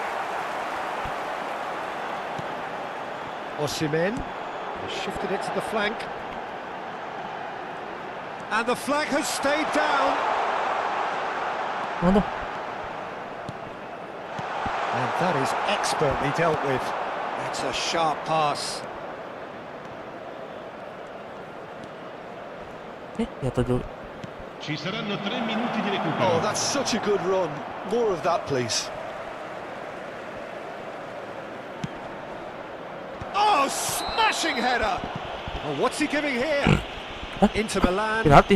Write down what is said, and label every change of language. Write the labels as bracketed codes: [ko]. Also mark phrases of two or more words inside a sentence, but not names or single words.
[en] Osimhen has shifted it to the flank. And the flag has stayed down. [id] Mana? [en] And that is expertly dealt with. That's a sharp pass. [id] Jatuh dulu. [it] Ci saranno 3 minuti di recupero. [en] Oh, that's such a good run. More of that, please. Oh, smashing header! Oh, what's he giving here? Inter Milan Penalty.